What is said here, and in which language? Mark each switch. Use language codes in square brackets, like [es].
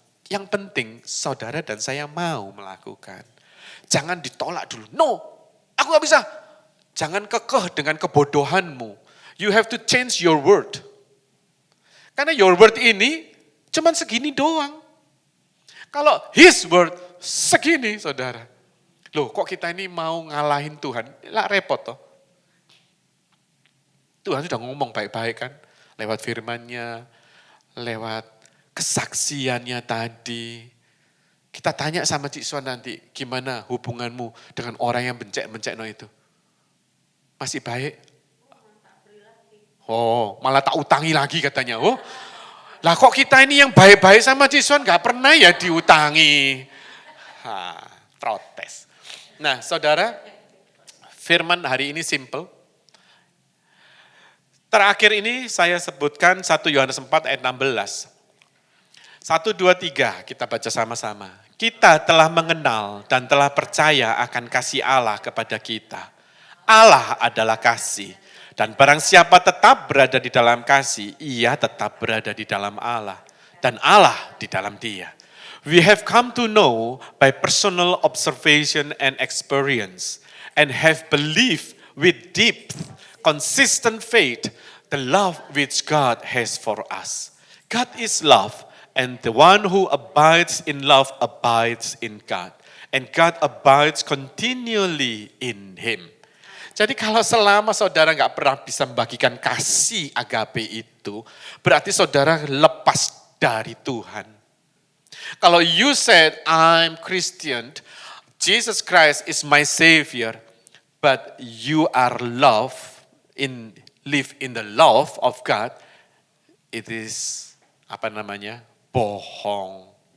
[id] Yang penting saudara dan saya mau melakukan. Jangan ditolak dulu. No, aku nggak bisa. Jangan kekeh dengan kebodohanmu. [en] You have to change your word. [id] Karena [en] your word [id] ini cuman segini doang. Kalau [en] his word [id] segini saudara. Loh kok kita ini mau ngalahin Tuhan? Lah repot toh. Tuhan sudah ngomong baik-baik kan. Lewat firman-Nya, lewat kesaksiannya tadi. Kita tanya sama Cik Suan nanti, gimana hubunganmu dengan orang yang bencek-bencek no itu? Masih baik? Oh malah tak utangi lagi katanya. Oh. Lah kok kita ini yang baik-baik sama Cisuan gak pernah ya diutangi. Protes. Nah saudara, firman hari ini simple. Terakhir ini saya sebutkan 1 Yohanes 4 ayat 16. 1, 2, 3 kita baca sama-sama. Kita telah mengenal dan telah percaya akan kasih Allah kepada kita. Allah adalah kasih. Dan barang siapa tetap berada di dalam kasih, ia tetap berada di dalam Allah. Dan Allah di dalam dia. [en] We have come to know by personal observation and experience. And have believed with deep, consistent faith, the love which God has for us. God is love, and the one who abides in love abides in God. And God abides continually in him. [id] Jadi kalau selama saudara nggak pernah bisa membagikan kasih agape itu, berarti saudara lepas dari Tuhan. Kalau [en] you said, I'm Christian, Jesus Christ is my Savior, but you are live in the love of God, it is, [id] bohong.